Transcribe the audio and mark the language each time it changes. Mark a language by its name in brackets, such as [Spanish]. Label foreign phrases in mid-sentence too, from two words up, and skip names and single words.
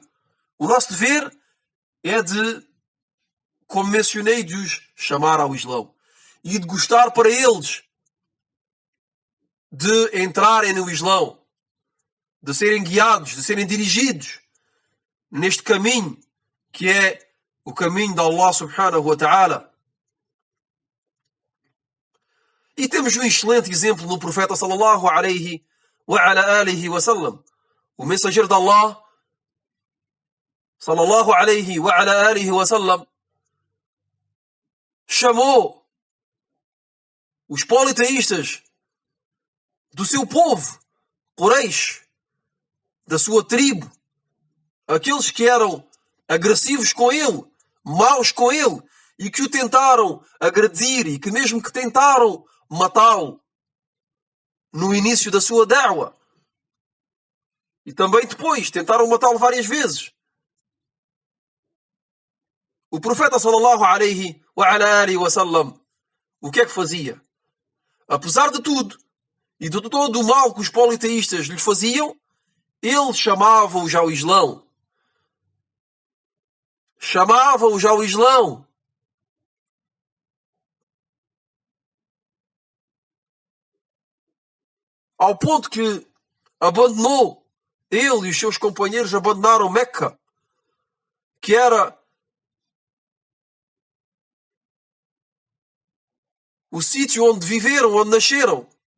[Portuguese] O nosso dever é de, como mencionei, de os chamar ao Islão. E de gostar para eles de entrarem no Islão. De serem guiados, de serem dirigidos neste caminho que é o caminho de Allah [Arabic] سبحانه وتعالى. [Portuguese] E temos um excelente exemplo no profeta [Arabic] صلى الله عليه وعلى آله وسلم. [Portuguese] O mensageiro de Allah [Arabic] صلى الله عليه وعلى آله وسلم [Portuguese] chamou os politeístas do seu povo, Quraysh, da sua tribo, aqueles que eram agressivos com ele, maus com ele, e que o tentaram agredir e que mesmo que tentaram matá-lo no início da sua da'wa. E também depois tentaram matá-lo várias vezes. O profeta [Arabic] صلى الله عليه وعلى آله وسلم, [Portuguese] o que é que fazia? Apesar de tudo e de todo o mal que os politeístas lhes faziam, ele chamava-os ao Islão. Chamava-os ao Islão. Ao ponto que abandonou, ele e os seus companheiros abandonaram Meca, que era o sítio onde viveram, onde nasceram.